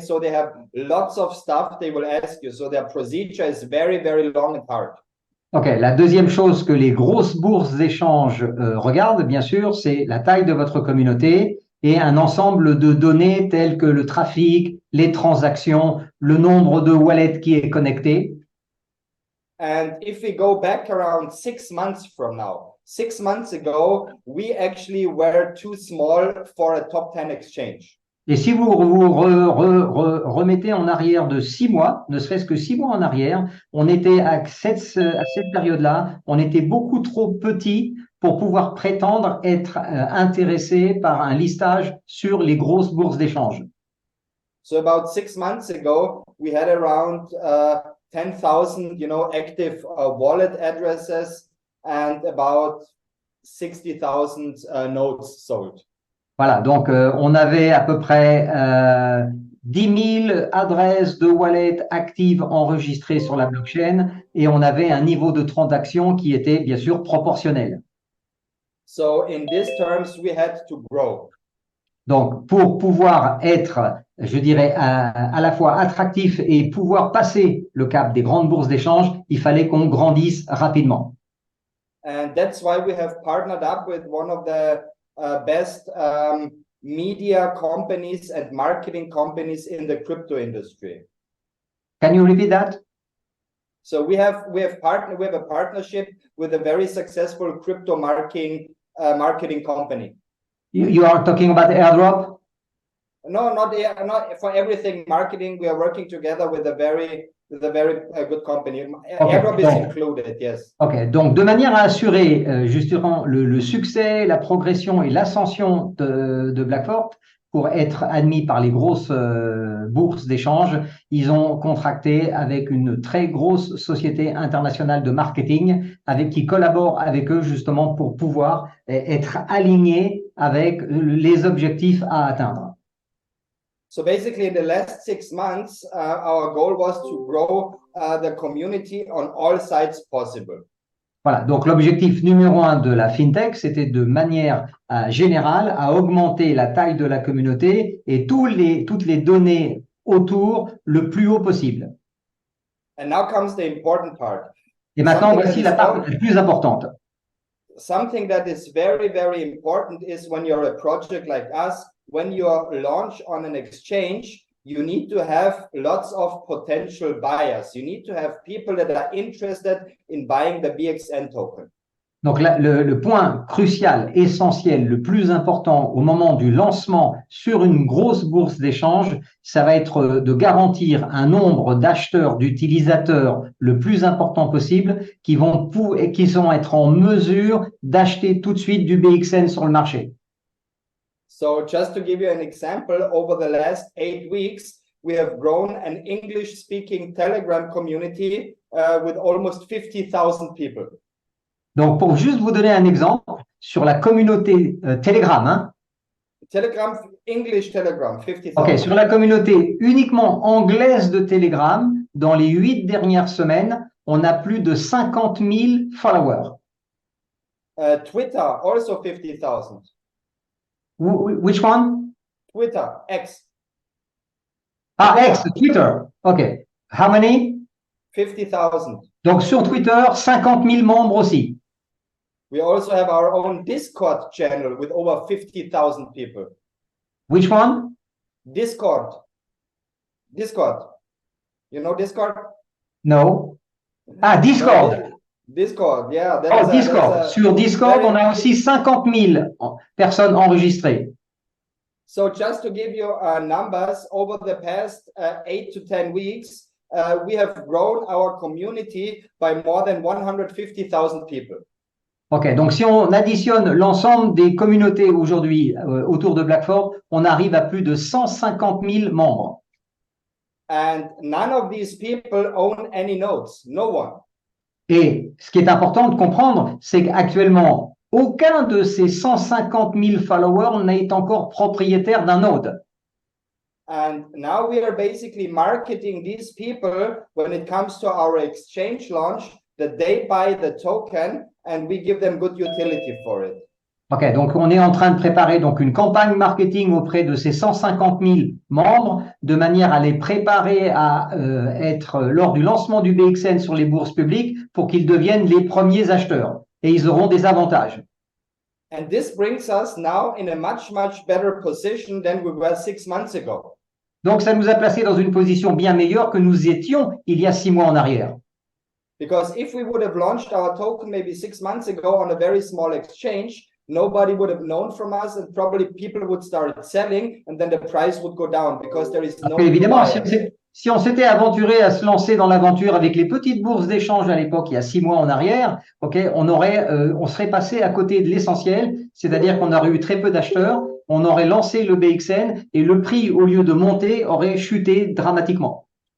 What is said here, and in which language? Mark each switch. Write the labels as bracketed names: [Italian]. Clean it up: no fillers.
[English] So they have lots of stuff they will ask you. So their procedure is very, very long and hard. [French] Ok, la deuxième chose que les grosses bourses d'échange regardent, bien sûr, c'est la taille de votre communauté et un ensemble de données telles que le trafic, les transactions, le nombre de wallets qui est connecté. [English] And if we go back around 6 months from now, 6 months ago, we actually were too small for a top 10 exchange. [French] Et si vous remettez en arrière de 6 mois, ne serait-ce que 6 mois en arrière, on était à cette période-là, on était beaucoup trop petit pour pouvoir prétendre être intéressé par un listage sur les grosses bourses d'échange. [English] So about 6 months ago, we had around 10,000, active wallet addresses and about 60,000 nodes sold. [French] Voilà, donc on avait à peu près 10 000 adresses de wallet actives enregistrées sur la blockchain et on avait un niveau de transaction qui était bien sûr proportionnel. [English] So in these terms, we had to grow. [French] Donc pour pouvoir être, je dirais, à la fois attractif et pouvoir passer le cap des grandes bourses d'échange, il fallait qu'on grandisse rapidement. [English] And that's why we have partnered up with one of the best media companies and marketing companies in the crypto industry. Can you repeat that? So we have a partnership with a very successful crypto marketing company. You are talking about airdrop? No, not for everything marketing. We are working together with a very good company. Okay. Airdrop is included, yes. [French] Ok, donc de manière à assurer justement le succès, la progression et l'ascension de Blackfort, pour être admis par les grosses bourses d'échange, ils ont contracté avec une très grosse société internationale de marketing qui collabore avec eux justement pour pouvoir être alignés avec les objectifs à atteindre. [English] So basically, in the last 6 months, our goal was to grow the community on all sides possible. [French] Voilà, donc l'objectif numéro 1 de la FinTech, c'était de manière générale à augmenter la taille de la communauté et toutes les données autour le plus haut possible. [English] And now comes the important part. [French] Et maintenant, [English] Something [French] voici [English] that [French] la [English] is [French] part [English] not- [French] la plus importante. [English] Something that is very, very important is when you're a project like us, when you launch on an exchange, you need to have lots of potential buyers. You need to have people that are interested in buying the BXN token. [French] Donc, le point crucial, essentiel, le plus important au moment du lancement sur une grosse bourse d'échange, ça va être de garantir un nombre d'acheteurs, d'utilisateurs le plus important possible qui vont être en mesure d'acheter tout de suite du BXN sur le marché. [English] So just to give you an example, over the last 8 weeks, we have grown an English-speaking Telegram community with almost 50,000 people. [French] Donc, pour juste vous donner un exemple, sur la communauté Telegram, hein, [English] Telegram, English Telegram, 50,000. [French] ok, sur la communauté uniquement anglaise de Telegram, dans les 8 dernières semaines, on a plus de 50 000 followers. [English] Twitter, also 50,000. Which one? Twitter, X, Ah, X, Twitter. Ok. How many? 50,000. [French] Donc, sur Twitter, 50 000 membres aussi. [English] We also have our own Discord channel with over 50,000 people. Which one? Discord. Discord. You know Discord? No. Ah, Discord. Discord, yeah. Oh, Discord. [French] Sur Discord, on a aussi 50 000 personnes enregistrées. [English] So just to give you numbers, over the past 8 to 10 weeks, we have grown our community by more than 150,000 people. [French] Ok, donc si on additionne l'ensemble des communautés aujourd'hui autour de Blackford, on arrive à plus de 150 000 membres. [English] And none of these people own any nodes, no one. [French] Et ce qui est important de comprendre, c'est qu'actuellement, aucun de ces 150 000 followers n'est encore propriétaire d'un node. [English] And now we are basically marketing these people when it comes to our exchange launch, that they buy the token and we give them good utility for it. [French] Ok, donc on est en train de préparer donc une campagne marketing auprès de ces 150 000 membres de manière à les préparer à être lors du lancement du BXN sur les bourses publiques pour qu'ils deviennent les premiers acheteurs et ils auront des avantages. [English] And this brings us now in a much, much better position than we were 6 months ago. [French] Donc ça nous a placés dans une position bien meilleure que nous étions il y a 6 mois en arrière. [English] Because if we would have launched our token maybe 6 months ago on a very small exchange, nobody would have known from us and probably people would start selling and then the price would go down because there is no [French] Évidemment, [English] buyer. [French] si on s'était aventuré à se lancer dans l'aventure avec les petites bourses d'échange à l'époque, il y a 6 mois en arrière, on serait passé à côté de l'essentiel, c'est-à-dire qu'on aurait eu très peu d'acheteurs, on aurait lancé le BXN et le prix, au lieu de monter, aurait chuté dramatiquement.